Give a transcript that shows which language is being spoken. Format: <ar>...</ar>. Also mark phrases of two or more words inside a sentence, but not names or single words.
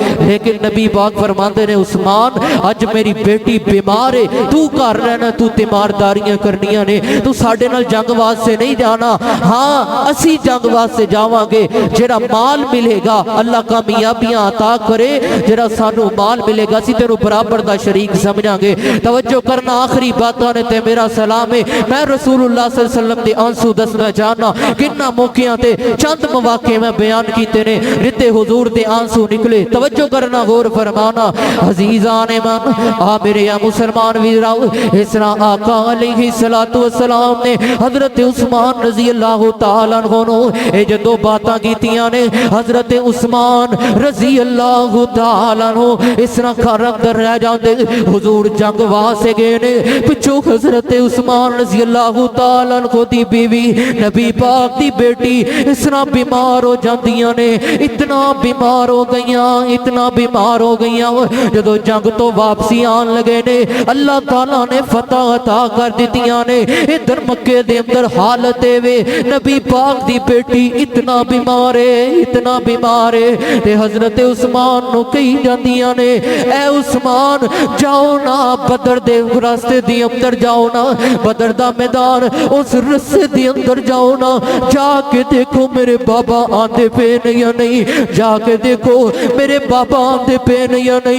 <pa>لیکن نبی پاک فرماتے نے، عثمان اج میری بیٹی بیمار ہے، تو گھر رہنا، تو تیمارداریاں کرنیاں نے، تو ساڈے نال جنگ واسطے نہیں جانا. ہاں اسی جنگ واسطے جاواں گے، جیہڑا مال ملے گا اللہ کامیابیاں عطا کرے، جیہڑا سانوں مال ملے گا اسی تینوں برابر دا شریک سمجھاں گے. توجہ کرنا، آخری باتاں نے تے میرا سلام ہے. میں رسول اللہ</pa> <ar>صلى الله عليه وسلم</ar> <pa>دے آنسو دسنا چاہنا، کنا موقعیاں تے چند موقعے میں بیان کیتے نے، جتے حضور دے آنسو نکلے. توجہ کرنا، غور فرمانا</pa> <fa>عزیزان من,</fa> <pa>آ میرے یا مسلمان ویراؤ، اس طرح آقا</pa> <ar>عليه الصلاة والسلام</ar> <pa>نے حضرت عثمان</pa> <ar>رضي الله تعالى عنه</ar> <pa>اے جدوں باتاں کیتیاں نے، حضرت عثمان</pa> <ar>رضي الله تعالى عنه</ar> <pa>اس طرح گھر اندر رہ جاندے. حضور جنگ واسطے گئے نے، پچھوں حضرت عثمان</pa> <ar>رضي الله تعالى عنه</ar> <pa>دی بیوی نبی پاک دی بیٹی اس طرح بیمار ہو جاندیاں نے، اتنا بیمار ہو گئیاں، اتنا بیمار ہو گئیاں. جدوں جنگ توں واپسی آن لگے نے، اللہ تعالیٰ نے فتح عطا کر دتیاں نے. ادھر مکے دے اندر حالت وے نبی پاک دی بیٹی اتنا بیمار ہے، اتنا بیمار ہے، تے حضرت عثمان نوں کہی جاندیاں نے، اے عثمان جاؤ نا بدر دے راستے دی اندر جاؤ نا، بدر دا میدان اس رستے دی اندر جاؤ نا، جا کے دیکھو میرے بابا آندے پے نہیں یا نہیں، جا کے دیکھو میرے بابا آندے پے نہیں یا نہیں.</pa>